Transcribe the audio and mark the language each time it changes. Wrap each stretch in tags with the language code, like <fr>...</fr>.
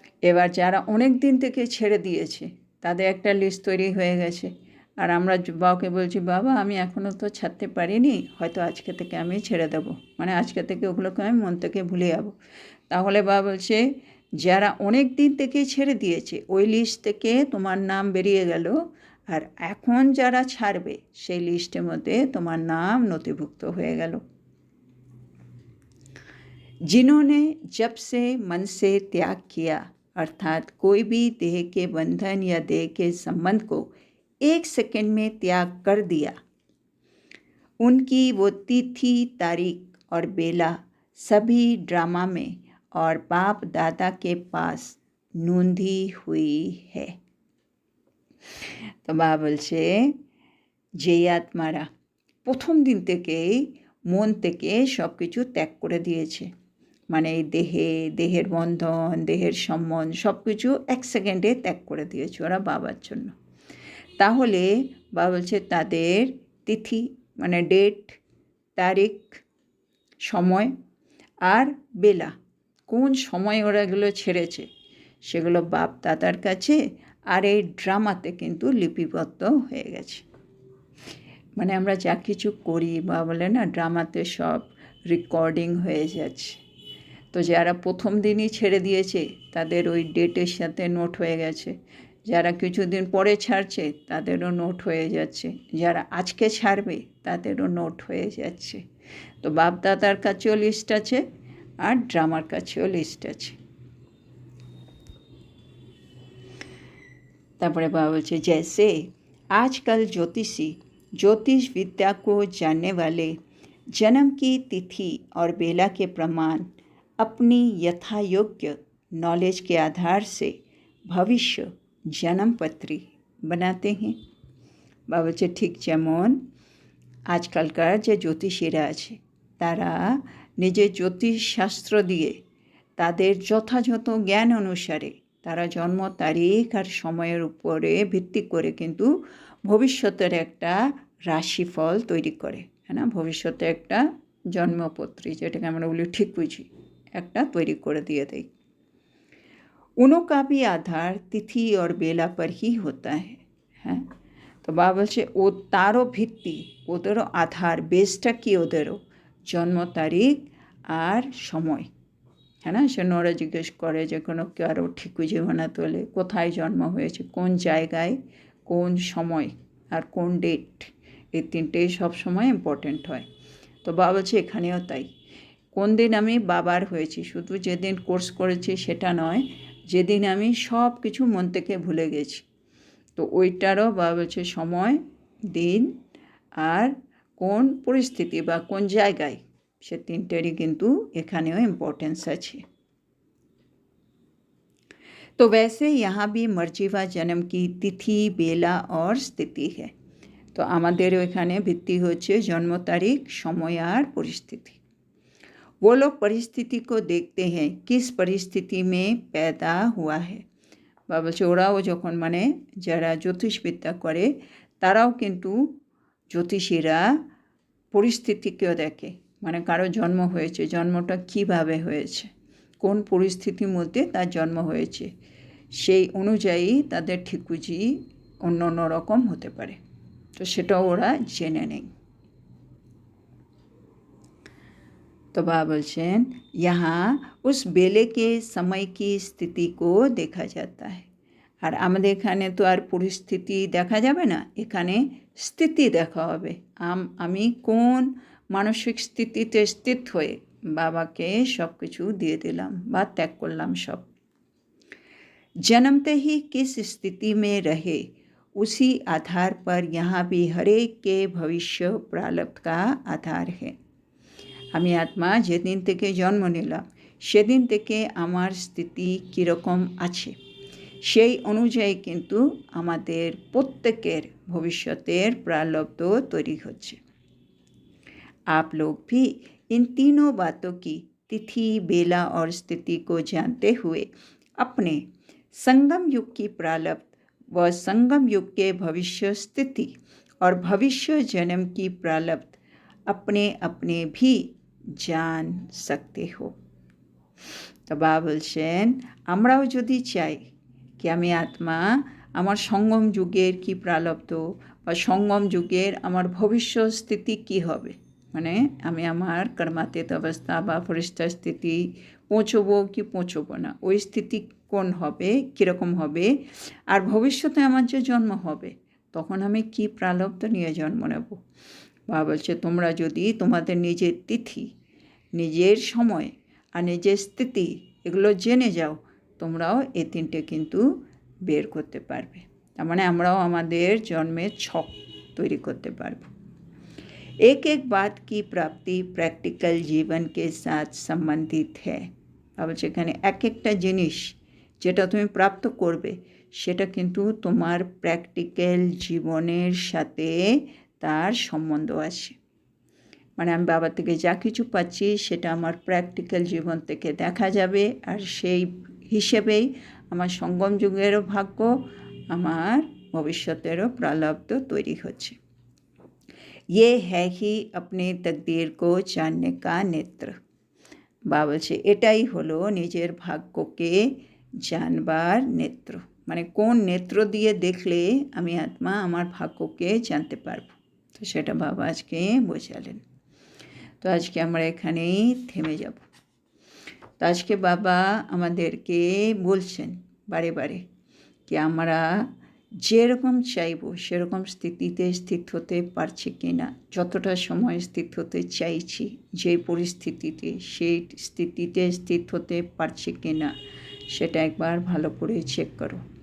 <bn>এবার যারা অনেক দিন থেকে ছেড়ে দিয়েছে তাদের একটা লিস্ট তৈরি হয়ে গেছে, আর আমরা বাবাকে বলছি বাবা আমি এখনও তো ছাড়তে পারিনি, হয়তো আজকে থেকে আমি ছেড়ে দেবো, মানে আজকে থেকে ওগুলোকে আমি মন থেকে ভুলে যাব। তাহলে বাবা বলছে যারা অনেক দিন থেকে ছেড়ে দিয়েছে ওই লিস্ট থেকে তোমার নাম বেরিয়ে গেল, আর এখন যারা ছাড়বে সেই লিস্টের মধ্যে তোমার নাম নথিভুক্ত হয়ে গেল।</bn> <hi>जिन्होंने जब से मन से त्याग किया, अर्थात कोई भी देह के बंधन या देह के संबंध को 1 सेकंड में त्याग कर दिया, उनकी वो तिथि, तारीख और बेला सभी ड्रामा में और बाप दादा के पास नोंधी हुई है।</hi> <bn>তো বাবা বলছে যে আত্মারা প্রথম দিন থেকেই মন থেকে সব কিছু ত্যাগ করে দিয়েছে, মানে এই দেহের বন্ধন, দেহের সম্বন্ধ সব কিছু 1 সেকেন্ডে ত্যাগ করে দিয়েছে ওরা বাবার জন্য, তাহলে বাবা বলছে তাদের তিথি মানে ডেট, তারিখ সময়, আর বেলা কোন সময় ওরা এগুলো ছেড়েছে সেগুলো বাপ দাদার কাছে আর এই ড্রামাতে কিন্তু লিপিবদ্ধ হয়ে গেছে। মানে আমরা যা কিছু করি বা বলে না ড্রামাতে সব রেকর্ডিং হয়ে যাচ্ছে, তো যারা প্রথম দিনই ছেড়ে দিয়েছে তাদের ওই ডেটের সাথে নোট হয়ে গেছে, যারা কিছুদিন পরে ছাড়ছে তাদেরও নোট হয়ে যাচ্ছে, যারা আজকে ছাড়বে তাদেরও নোট হয়ে যাচ্ছে। তো বাপ দাদার কাছেও লিস্ট আছে আর ড্রামার কাছেও লিস্ট আছে। তারপরে বাবা বলছে</bn> <hi>जैसे आजकल ज्योतिष विद्या को जानने वाले जन्म की तिथि और बेला के प्रमाण अपनी यथायोग्य नॉलेज के आधार से भविष्य जन्म पत्री बनाते हैं।</hi> <bn>বাবা বলছে ঠিক যেমন আজকালকার যে জ্যোতিষীরা আছে তারা নিজের জ্যোতিষ শাস্ত্র দিয়ে তাদের যথাযথ জ্ঞান অনুসারে তারা জন্ম তারিখ আর সময়ের উপরে ভিত্তি করে কিন্তু ভবিষ্যতের একটা রাশিফল তৈরি করে, হ্যাঁ না, ভবিষ্যতে একটা জন্মপত্রী যেটাকে আমরা বলি ঠিক বুঝি একটা তৈরি করে দিয়ে দেয়।</bn> <hi>उनों का भी आधार तिथि और बेला पर ही होता है।</hi> <bn>হ্যাঁ, তো বাবা বলছে ও তারও ভিত্তি, ওদেরও আধার, বেসটা কি ওদেরও জন্ম তারিখ আর সময়।</bn> <hi>है ना,</hi> <bn>সে ওরা জিজ্ঞেস করে যে কোনো কারো ঠিকুজি বানাতে হলে কোথায় জন্ম হয়েছে, কোন জায়গায়, কোন সময় আর কোন ডেট, এই তিনটেই সবসময় ইম্পর্টেন্ট হয়। তো বাবা বলছে এখানেও তাই, কোন দিন আমি বাবার হয়েছি, শুধু যেদিন কোর্স করেছি সেটা নয়, যেদিন আমি সব কিছু মন থেকে ভুলে গেছি, তো ওইটারও বাবা বলছে সময়, দিন আর কোন পরিস্থিতি বা কোন জায়গায়, সে তিনটেরই কিন্তু এখানেও ইম্পর্টেন্স আছে।</bn> <hi>तो वैसे यहाँ भी मर्जी व जन्म की तिथि, बेला और स्थिति है। तो</hi> <bn>আমাদেরও এখানে ভিত্তি হচ্ছে জন্ম তারিখ, সময় আর পরিস্থিতি।</bn> <hi>वो लोग परिस्थिति को देखते हैं किस परिस्थिति में पैदा हुआ है।</hi> <bn>বা বলছে ওরাও যখন মানে যারা জ্যোতিষবিদ্যা করে তারাও কিন্তু জ্যোতিষীরা পরিস্থিতিকেও দেখে, মানে কারো জন্ম হয়েছে, জন্মটা কিভাবে হয়েছে, কোন পরিস্থিতির মধ্যে তার জন্ম হয়েছে, সেই অনুযায়ী তাদের ঠিকুজি অন্য অন্য রকম হতে পারে, তো সেটাও ওরা জেনে নেয়।</bn> <hi>तो बाबा बोलছেন यहाँ उस बेले के समय की स्थिति को देखा जाता है।</hi> <bn>আর আমাদের এখানে তো আর পরিস্থিতি দেখা যাবে না, এখানে স্থিতি দেখা হবে, আমি কোন মানসিক স্থিতিতে স্থিত হয়ে বাবাকে সব কিছু দিয়ে দিলাম বা ত্যাগ করলাম সব।</bn> <hi>जन्मते ही किस स्थिति में रहे उसी आधार पर यहाँ भी हरेक के भविष्य प्रारब्ध का आधार है।</hi> <bn>আমি আত্মা যেদিন থেকে জন্ম নিলাম সেদিন থেকে আমার স্থিতি কীরকম আছে সেই অনুযায়ী কিন্তু আমাদের প্রত্যেকের ভবিষ্যতের প্রারব্ধ তৈরি হচ্ছে।</bn> <hi>आप लोग भी इन तीनों बातों की तिथि, बेला और स्थिति को जानते हुए अपने संगम युग की प्रारब्ध व संगम युग के भविष्य स्थिति और भविष्य जन्म की प्रारब्ध अपने अपने भी জান सकते हो।</hi> <bn>তো বাবা বলছেন আমরাও যদি চাই কি আমি আত্মা আমার সঙ্গম যুগের কি প্রারব্ধ বা সঙ্গম যুগের আমার ভবিষ্যৎ স্থিতি কি হবে, মানে আমি আমার কর্মাতীত অবস্থা বা ফরিস্তা স্থিতি পৌঁছবো কি পৌঁছবো না, ওই স্থিতি কোন হবে, কীরকম হবে, আর ভবিষ্যতে আমার যে জন্ম হবে তখন আমি কি প্রারব্ধ নিয়ে জন্ম নেব। বাবা বলছে তোমরা যদি তোমাদের নিজের তিথি, নিজের সময় আর নিজের স্থিতি এগুলো জেনে যাও, তোমরাও এই তিনটে কিন্তু বের করতে পারবে, তার মানে আমরাও আমাদের জন্মের ছক তৈরি করতে পারব।</bn> <hi>एक एक बात की प्राप्ति प्रैक्टिकल जीवन के साथ संबंधित है।</hi> <bn>আবার সেখানে এক একটা জিনিস যেটা তুমি প্রাপ্ত করবে সেটা কিন্তু তোমার প্র্যাকটিক্যাল জীবনের সাথে তার সম্বন্ধ আছে, মানে আমি বাবা থেকে যা কিছু পাচ্ছি সেটা আমার প্র্যাকটিক্যাল জীবন থেকে দেখা যাবে, আর সেই হিসেবেই আমার সঙ্গম যুগেরও ভাগ্য, আমার ভবিষ্যতেরও প্রারব্ধ তৈরি হচ্ছে।</bn> <hi>ये है ही अपने तकदीर को जानने का नेत्र।</hi> <bn>বাবা বলছে এটাই হলো নিজের ভাগ্যকে জানবার নেত্র, মানে কোন নেত্র দিয়ে দেখলে আমি আত্মা আমার ভাগ্যকে জানতে পারবো, তো সেটা বাবা আজকে বোঝালেন। তো আজকে আমরা এখানেই থেমে যাব। তো আজকে বাবা আমাদেরকে বলছেন বারে বারে কি আমরা যেরকম চাইব সেরকম স্থিতিতে স্থিত হতে পারছি কি না, যতটা সময় স্থিত হতে চাইছি যে পরিস্থিতিতে সেই স্থিতিতে স্থিত হতে পারছি কি না সেটা একবার ভালো করে চেক করো।</bn>